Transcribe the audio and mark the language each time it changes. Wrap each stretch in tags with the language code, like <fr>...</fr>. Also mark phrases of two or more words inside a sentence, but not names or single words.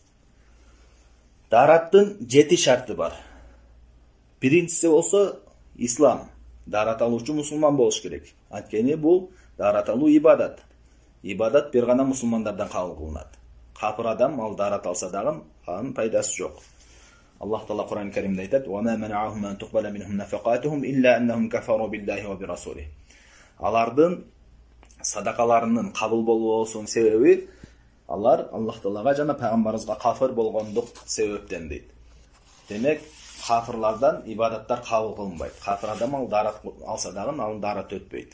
<ky>Дараттын 7 шарты бар. Биринчиси болсо ислам. Дарат алуучу мусулман болуш керек. Анткени бул дарат алуу ибадат. Ибадат бир гана мусулмандардан кабыл кылынат. Капыр адам ал дарат алса дагы анын пайдасы жок. Аллах Таала Кур'ан-ы Каримде айтат:</ky> <ar>"وما منعهم أن تقبل منهم نفقاتهم إلا أنهم كفروا بالله وبرسوله."</ar> <ky>Алардын садакаларынын кабыл болбоосунун себеби алар Аллах Таалага жана пайгамбарыбызга кафыр болгондук себептен дейт. Демек, кафырлардан ибадаттар кабыл кылынбайт. Кафыр адам ал дарат алса дагы анын дарат өтпөйт.</ky>